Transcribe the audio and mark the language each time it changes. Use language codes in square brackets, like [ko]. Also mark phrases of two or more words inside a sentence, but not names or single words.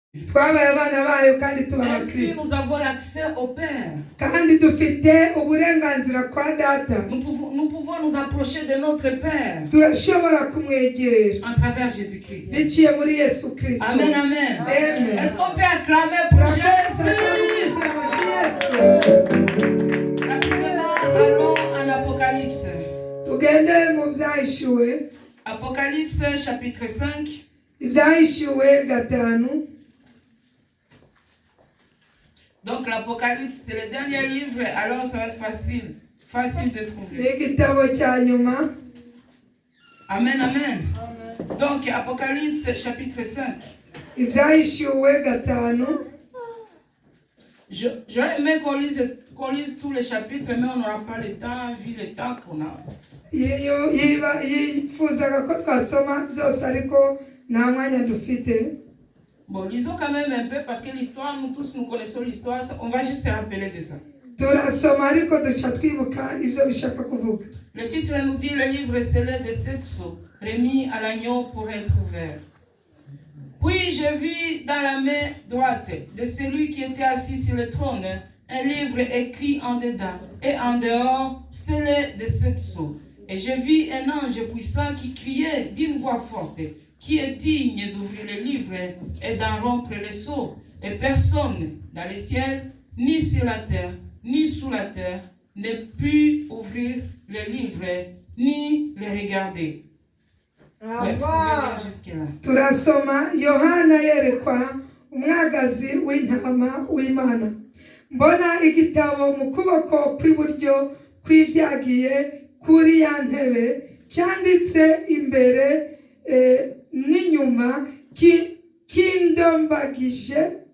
[rn] twabaye abana bayo kandi tuba [fr] Ainsi, [rn] abakristo [fr] nous avons l'accès au Père. [rn] kandi dufite uburenganzira kwa data. [fr] Nous pouvons nous approcher de notre Père [rn] Turashobora kumwegera [fr] en travers Jésus-Christ. [rn] biciye muri Yesu Kristo. Amen, amen. Amen. [fr] Est-ce qu'on peut acclamer pour Jésus? Rapidement, allons en Apocalypse. [rn] Tugende mu Vyahishuwe, [fr] Apocalypse chapitre 5. [rn] Ivyahishuwe 5. [fr] Donc l'Apocalypse, c'est le dernier livre, alors ça va être facile de trouver. [rn] N'igitabo cya nyuma. Amen, amen. [fr] Donc Apocalypse chapitre 5. [rn] Ivyahishuwe 5. [fr] J'aurais aimé qu'on lise tous les chapitres, mais on n'aura pas le temps, vu le temps qu'on a. [rn] Yifuzaga ko twasoma byose ariko nta mwanya dufite. [fr] Bon, lisons quand même un peu, parce que l'histoire, nous tous nous connaissons l'histoire, on va juste se rappeler de ça. [rn] Turasoma ariko duca twibuka ivyo bishaka kuvuga. [fr] Le titre nous dit le livre scellé de 7 sceaux, remis à l'agneau pour être ouvert. Puis je vis dans la main droite de celui qui était assis sur le trône un livre écrit en dedans et en dehors, scellé de 7 sceaux. Et je vis un ange puissant qui criait d'une voix forte, qui est digne d'ouvrir le livre et d'en rompre les sceaux. Et personne dans le ciel, ni sur la terre, ni sous la terre, ne put ouvrir le livre, ni le regarder. Ouais, jusque-là. [rn] Turasoma Yohana yerekwa umwagazi w'intama w'Imana. Mbona igitabo mu kuboko kw'iburyo kw'ibyagiye kuri ya ntebe cyanditse imbere n'inyuma kindombagije